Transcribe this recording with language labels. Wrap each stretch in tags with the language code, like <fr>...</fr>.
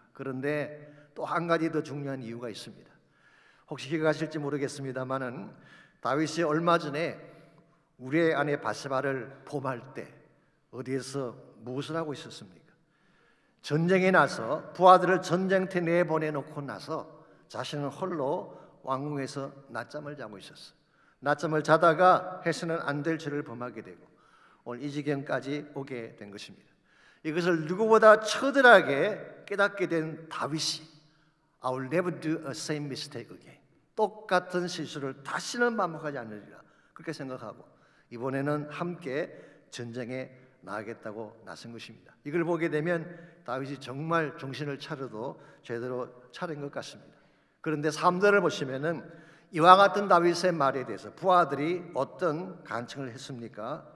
<ko>그런데 또 한 가지 더 중요한 이유가 있습니다. 혹시 기억하실지 모르겠습니다만은 다윗이 얼마 전에 우리의 아내 바세바를 범할 때 어디에서 무엇을 하고 있었습니까? 전쟁에 나서 부하들을 전쟁터에 내보내놓고 나서 자신은 홀로 왕궁에서 낮잠을 자고 있었어. 낮잠을 자다가 해서는 안 될 죄를 범하게 되고 오늘 이 지경까지 오게 된 것입니다. 이것을 누구보다 처절하게 깨닫게 된 다윗이</ko> <en>I will never do a same mistake again.</en> <ko>똑같은 실수를 다시는 반복하지 않으리라, 그렇게 생각하고 이번에는 함께 전쟁에 나가겠다고 나선 것입니다. 이걸 보게 되면 다윗이 정말 정신을 차려도 제대로 차린 것 같습니다. 그런데 3절을 보시면은 이와 같은 다윗의 말에 대해서 부하들이 어떤 간청을 했습니까?</ko>